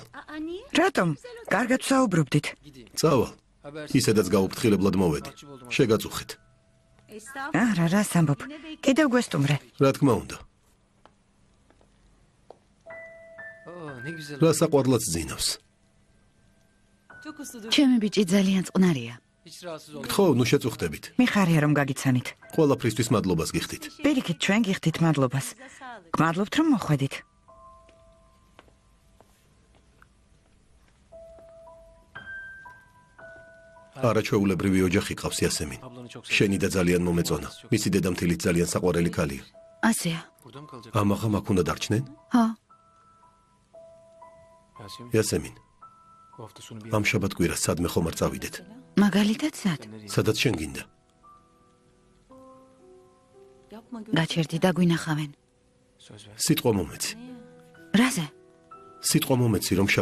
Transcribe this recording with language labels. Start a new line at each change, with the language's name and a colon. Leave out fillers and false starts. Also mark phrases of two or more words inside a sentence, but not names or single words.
Georgian: რატომ? კარგად საუბრობდით.
Turkish: gideyim.
Georgian: წავალ.
Turkish: Habersiz.
Georgian: ისედაც გაუფრთხილებლად მოვედი. შეგაწუხეთ. არა, რას ამბობ? კიდევ გვესტუმრე. რა თქმა უნდა.
Turkish: Oo, ne güzel.
Georgian: რა საყვარლაც ძინავს.
Turkish: Çok usludur.
Georgian: ჩემი ბიჭი ძალიან წყნარია.
Turkish: Hiç rahatsız olma.
Georgian: ხო, ნუ შეწუხდებით. მიხარია რომ გაგიცანით. ყველაფრისთვის მადლობას გიხდით. პირიქით ჩვენ გიხდით მადლობას. გმადლობთ რომ მოხვედით. არაჩვეულებრივი ოჯახი ყავს იასემინ.
Turkish: Ablanı çok
Georgian: შენი და ძალიან მომეწონა. მისი დედამთილიც ძალიან საყვარელი ქალია. ასეა.
Turkish: Burada mı kalacak?
Georgian: ამაღამ აქ უნდა დარჩნენ? ხო,
Turkish: Yasemin,
Georgian: იასემინ,
Turkish: bu hafta sonu bir
Georgian: ამ შაბათ კვირას სადმე ხომ არ წავიდეთ? მაგალითად სად? სადაც შენ გინდა.
Turkish: Yapma gör.
Georgian: გაჩერდი და გვინახავენ.
Turkish: söz ver.
Georgian: სიტყვა მომეცი. რაზე? სიტყვა მომეცი რომ